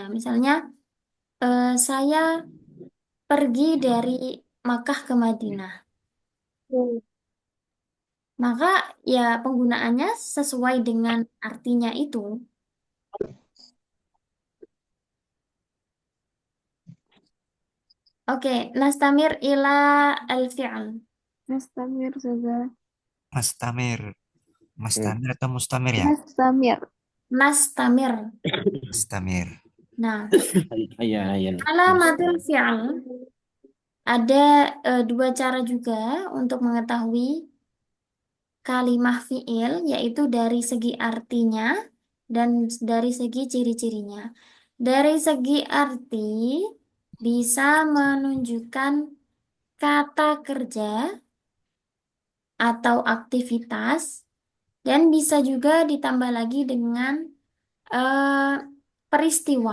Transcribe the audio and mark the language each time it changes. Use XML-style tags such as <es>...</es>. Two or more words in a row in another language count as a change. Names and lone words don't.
<id>Misalnya saya pergi dari Makkah ke Madinah. Maka ya penggunaannya sesuai dengan artinya itu.</id> <ar>Oke, نستمر إلى الفعل.</ar> <id>Nastamir juga. Mastamir. Mastamir atau mustamir ya? Nastamir. Nastamir. Mastamir. Nah, iya, iya.</id> <ar>علامة الفعل</ar> <id>ada dua cara juga untuk mengetahui kalimah fi'il, yaitu dari segi artinya dan dari segi ciri-cirinya. Dari segi arti bisa menunjukkan kata kerja atau aktivitas dan bisa juga ditambah lagi dengan peristiwa.</id>